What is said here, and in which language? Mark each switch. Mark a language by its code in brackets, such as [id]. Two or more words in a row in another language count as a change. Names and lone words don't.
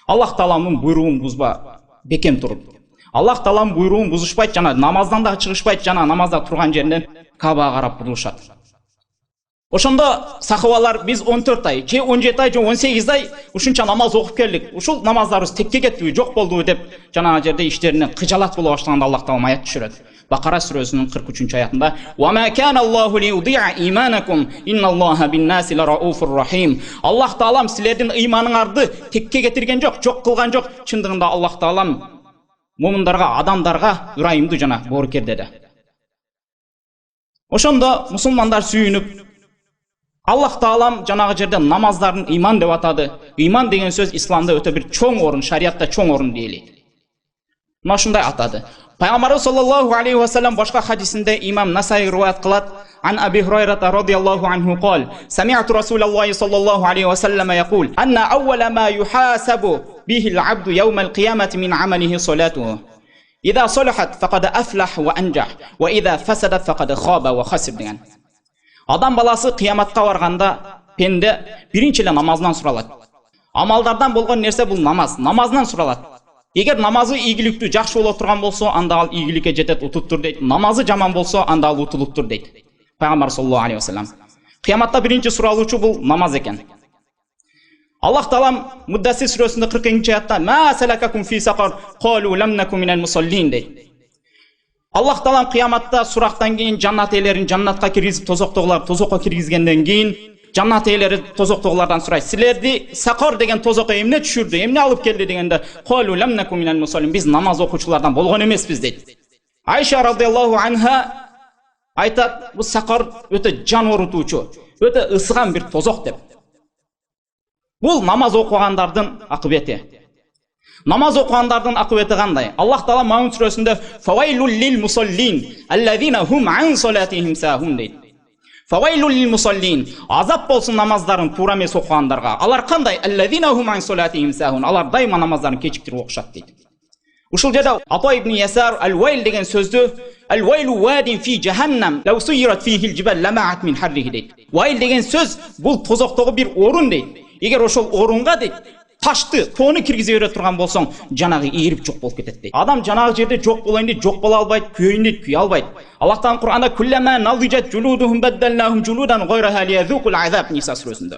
[ky] Аллах Тааланын буйругун бузба, бекем туруп. Аллах Тааланын буйругун бузушпайт жана намаздан да чыгышпайт жана намазда турган жеринен Кабага карап бурулушат. Ошондо сахабалар биз 14 ай, же 17 ай, же 18 ай ушунча намаз окуп келдик. Ушул намаздарыбыз текке кеттиби, жок болдубу деп жанагы жерде иштеринен кыжалат боло баштаганда Аллах Таала аят түшүрөт. Бакара сүрөсүнүн 43-аятында: [ar] "وما كان الله ليضيع إيمانكم إن الله بالناس لرءوف رحيم." [ky] Аллах Таалам силердин ыйманыңарды текке кетирген жок, жок кылган жок. Чындыгында Аллах Таалам мумундарга, адамдарга ырайымдуу жана боорукер деди. Ошондо мусулмандар сүйүнүп, Аллах Таалам жанагы жерде намаздарын ыйман деп атады. Ыйман деген сөз исламда өтө бир чоң орун, шариатта чоң орун дейли. Мына ушундай атады. Пайгамбарыбыз [ar] صلى الله عليه وسلم [ky] башка хадисинде имам Насаи риваят кылат. [ar] عن أبي هريرة رضي الله عنه قال سمعت رسول الله صلى الله عليه وسلم يقول إن أول ما يحاسب به العبد يوم القيامة من عمله صلاته. إذا صلحت فقد أفلح وأنجح وإذا فسدت فقد خاب وخسر" деген. [ky] Адам баласы кыяматка барганда пенде биринчи эле намазынан суралат. Амалдардан болгон нерсе бул намаз, намазынан суралат. Эгер намазы ийгиликтүү, жакшы боло турган болсо, анда ал ийгиликке жетет, утуптур дейт. Намазы жаман болсо, анда ал утулуптур дейт. [ar] Пайгамбар صلى الله عليه وسلم. [ky] Кыяматта биринчи суралуучу бул намаз экен. Аллах Таалам Муддассир сүрөсүндө 40-аятта: [ar] "ما سلككم في سقر قالوا لم نك من المصلين" дейт. [ky] Аллах Таалам кыяматта сурактан кийин жаннат ээлерин жаннатка киргизип, тозокко киргизгенден кийин жаннат ээлери тозоктогулардан сурайт: "Силерди сақар деген тозокко эмне түшүрдү, эмне алып келди?" дегенде: [ar] "قالوا لم نك من المصلين", [ky] биз намаз окуучулардан болгон эмеспиз дейт. Айша [ar] رضي الله عنها [ky] айтат, бул сақар өтө жан оорутуучу, өтө ысыган бир тозок деп. Бул намаз окугандардын акыбети. Намаз окугандардын акыбети кандай? Аллах Таала Маун сүрөсүндө [ar] "فويل للمصلين الذين هم عن صلاتهم ساهون" [ky] дейт. [ar] فويل للمصلين, [ky] азап болсун намаздарын туура эмес окугандарга. Алар кандай? [ar] الذين هم عن صلاتهم ساهون, [ky] алар дайыма намаздарын кечиктирип окушат дейт. Ушул жерде Ата ибн Ясар ал-вайл деген сөздү [ar] "الويل واد في جهنم لو سيرت فيه الجبال لماعت من حره" дейт. [ky] Вайл деген сөз бул тозоктогу бир орун дейт. Эгер ошол орунга дейт ташты, тоону киргизе бере турган болсоң, жанагы ийрип жок болуп кетет дейт. Адам жанагы жерде жок болоюн дейт, жок боло албайт, күйөйүн дейт, күйө албайт. Аллах Таала Кур'анда [ar] "كلما نضجت جلودهم بدلناهم جلودا غيرها ليذوقوا العذاب" [ky] Ниса сүрөсүндө.